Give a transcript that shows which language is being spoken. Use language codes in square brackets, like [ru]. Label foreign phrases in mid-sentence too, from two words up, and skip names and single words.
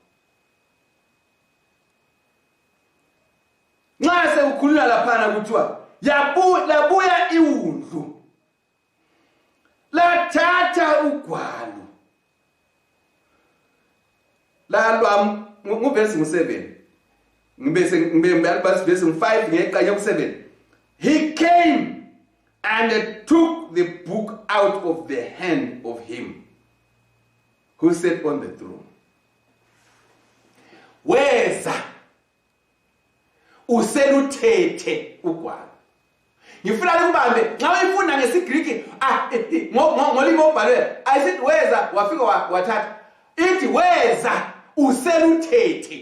[nd] Nxa sekukhulula laphana kuthiwa labuya iwundlu lathatha ugwalo lalwa nguvesi ngo7 ngibese verse 5 ngeqanya ku7. [en] He came and took the book out of the hand of him who sat on the throne. [nd] Weza useluthethe ugwalo. Ngifuna ukubambe nxa uyifunda ngesiGreek ngolimi obhalwe ayisithi weza wafika wathatha. Ithi weza useluthethe.